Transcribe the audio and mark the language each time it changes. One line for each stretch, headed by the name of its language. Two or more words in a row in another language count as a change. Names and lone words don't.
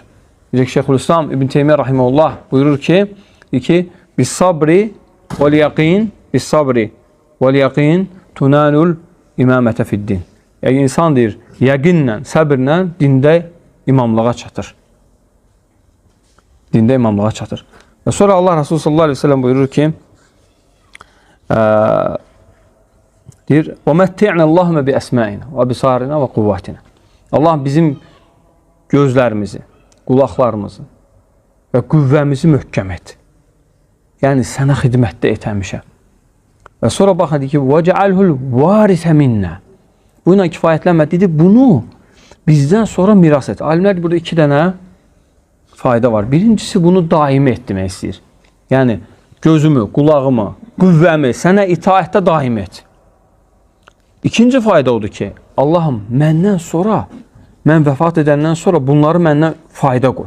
Azerbaijani: Necə ki, Şeyxülislam İbn Teymiyyə rahimehullah buyurur ki, biz
Arabic: صبر واليقين بالصبر واليقين تنال الإمامة في الدين.
Azerbaijani: Yəni, insan deyir, yəqinlə, səbirlə dində imamlığa çatır. Dində imamlığa çatır. Və sonra Allah Resulü
Arabic: صلى الله عليه وسلم
Azerbaijani: buyurur ki, deyir,
Arabic: وَمَتِّعْنَ اللّٰهُمَ بِأَسْمَائِنَا وَبِصَارِنَا وَقُوَّاتِنَا.
Azerbaijani: Allah bizim gözlərimizi, qulaqlarımızı və qüvvəmizi möhkəm et. Yəni, sənə xidmətdə etəmişəm. Və sonra baxın, deyir ki,
Arabic: وَجَعَلْهُ الْوَارِثَ مِنَّا.
Azerbaijani: Bu ilə kifayətlənmə, dedi, bunu bizdən sonra miras et. Alimlər burada iki dənə fayda var. Birincisi, bunu daimi et demək istəyir. Yəni, gözümü, qulağımı, qüvvəmi sənə itaətdə daim et. İkinci fayda odur ki, Allahım, məndən sonra, mən vəfat edəndən sonra bunları məndən fayda qoy.